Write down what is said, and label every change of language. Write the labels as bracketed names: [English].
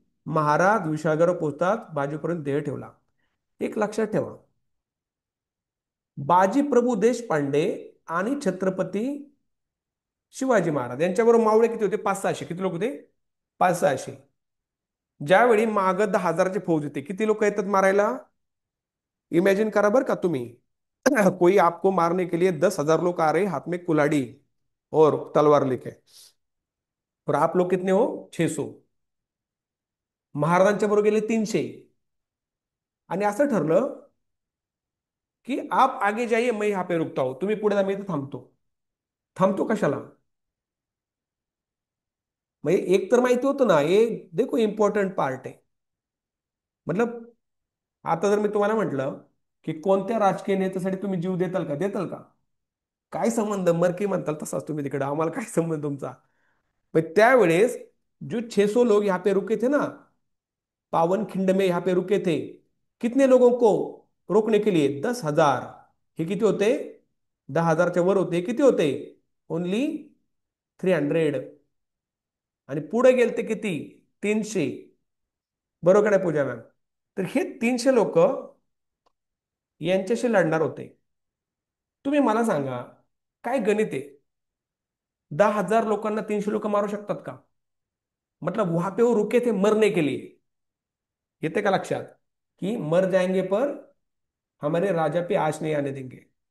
[Marathi] महाराज विशाळगडावर पोहोचतात बाजीपर्यंत देह ठेवला. एक लक्षात ठेवा, बाजीप्रभू देशपांडे आणि छत्रपती शिवाजी महाराज यांच्याबरोबर मावळे किती होते? 500-600. किती लोक होते? 500-600. ज्यावेळी माग 10,000ची फौज येते, किती लोक येतात मारायला? इमॅजिन करा बरं का तुम्ही. [Hindi] कोई आपको मारने के लिए 10,000 लोग आ रहे हाथ में कुल्हाड़ी और तलवार लेके, और आप लोग कितने हो? 600। [Marathi] महाराजांच्या बरोबर गेले 300, आणि असं ठरलं की [Hindi] आप आगे जाइए मैं यहाँ पे रुकता हूं, [Marathi] तुम्ही पुढे जा मी इथे थांबतो. थांबतो कशाला? म्हणजे एक तर माहिती होतं ना, हे देखो इम्पॉर्टंट पार्ट आहे. मतलब आता जर मी तुम्हाला म्हटलं की कोणत्या राजकीय नेत्यासाठी तुम्ही जीव देताल का, देताल का? काय संबंध, मरकी म्हणताल तसाच तुम्ही तिकडे, आम्हाला काय संबंध तुमचा. पण त्यावेळेस [Hindi] जो 600 लोग यहाँ पे रुके थे ना, पावन खिंड में यहाँ पे रुके थे, कितने लोगों को रोकने के लिए? [Marathi] 10,000. हे किती होते? 10,000च्या वर होते. किती होते? ओनली 300. आणि पुढे गेलते किती? 300. बरोबर आहे पूजा मॅम? तर हे 300 लोक यांच्याशी लढणार होते. तुम्ही मला सांगा, काय गणित आहे? 10,000 लोकांना 300 लोक मारू शकतात का? [Hindi] मतलब वहां पे वो रुके थे मरने के लिए. [Marathi] येते का लक्षात? [Hindi] की मर जाएंगे पर हमारे राजा पे आँच नहीं आने देंगे.